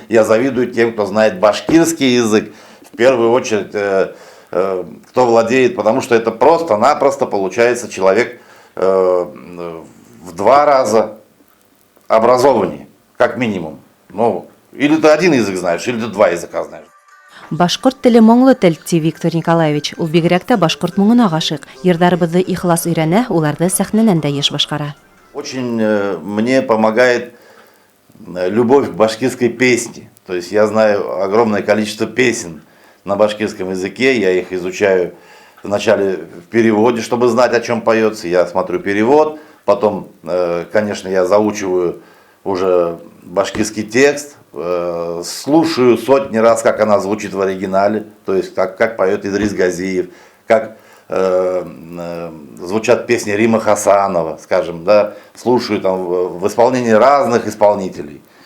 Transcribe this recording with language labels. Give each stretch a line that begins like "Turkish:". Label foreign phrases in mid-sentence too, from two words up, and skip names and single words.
Russian: Я завидую тем, кто знает башкирский язык. В первую очередь, кто владеет, потому что это просто-напросто получается человек в 2 раза образованнее, как минимум. Ну, или ты 1 язык знаешь, или ты 2 языка знаешь.
Bashkir: Башкорт теле моңлы тел, ди Виктор Николаевич. Ул бигрәк тә башкорт моңына гашык. Йырдарыбызны ихлас өйрәнә, уларны сәхнәнән дә еш башкара.
Russian: Очень мне помогает любовь к башкирской песне. То есть я знаю огромное количество песен на башкирском языке. Я их изучаю вначале в переводе, чтобы знать, о чем поется. Я смотрю перевод, потом, конечно, я заучиваю уже башкирский текст, слушаю сотни раз, как она звучит в оригинале, то есть как поет Идрис Газиев, как звучат песни Рима Хасанова, скажем, да, слушаю там в исполнении разных исполнителей.